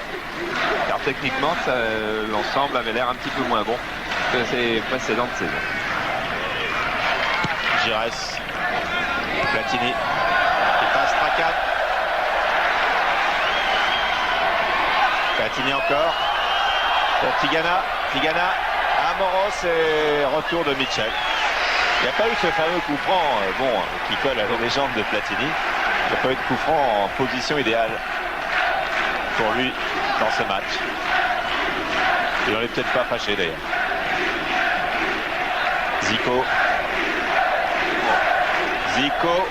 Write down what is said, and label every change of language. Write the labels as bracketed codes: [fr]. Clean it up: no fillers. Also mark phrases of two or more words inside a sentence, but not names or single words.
[fr] Car techniquement, l'ensemble avait l'air un petit peu moins bon que ses précédentes saisons. Giresse. Platini. Il passe Strachan. Platini encore. Pour Tigana. Tigana. Amoros et retour de Mitchell. Il n'y a pas eu ce fameux coup franc qui colle à la légende de Platini. Il n'y a pas eu de coup franc en position idéale pour lui dans ce match. Il n'en est peut-être pas fâché d'ailleurs. Zico. Zico.